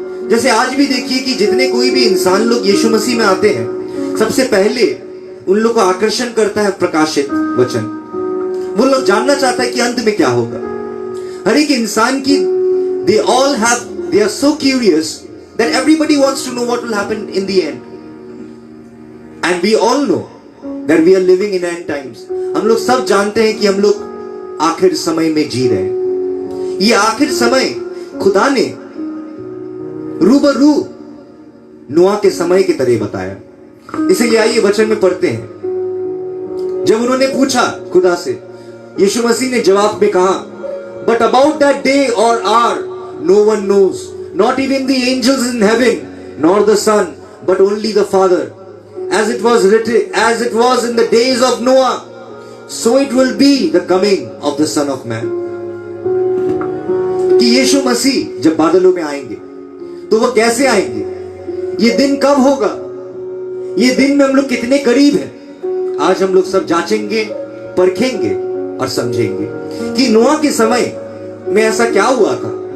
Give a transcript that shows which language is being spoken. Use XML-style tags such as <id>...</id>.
<hi>जैसे आज भी देखिए कि जितने कोई भी इंसान लोग यीशु मसीह में आते हैं, सबसे पहले उन लोग को आकर्षण करता है प्रकाशित वचन। वो लोग जानना चाहता है कि अंत में क्या होगा। हर एक इंसान की,</hi> <en>they are so curious that everybody wants to know what will happen in the end. And we all know that we are living in end times.</en> <hi>हम लोग सब जानते हैं कि हम लोग आखिर समय में जी रहे हैं. ये आखिर समय खुदा ने रूबरू नोआ के समय की तरह बताया. इसीलिए आइए वचन में पढ़ते हैं. जब उन्होंने पूछा खुदा से, यीशु मसीह ने जवाब में कहा,</hi> <en>but about that day or hour no one knows, not even the angels in heaven, nor the Son, but only the Father. As it was written, as it was in the days of Noah, so it will be the coming of the Son of Man.</en> <hi>कि यीशु मसीह जब बादलों में आएंगे तो वो कैसे आएंगे, ये दिन कब होगा, ये दिन में हम लोग कितने करीब हैं, आज हम लोग सब जांचेंगे, परखेंगे और समझेंगे कि नोआ के समय में ऐसा क्या हुआ था.</hi>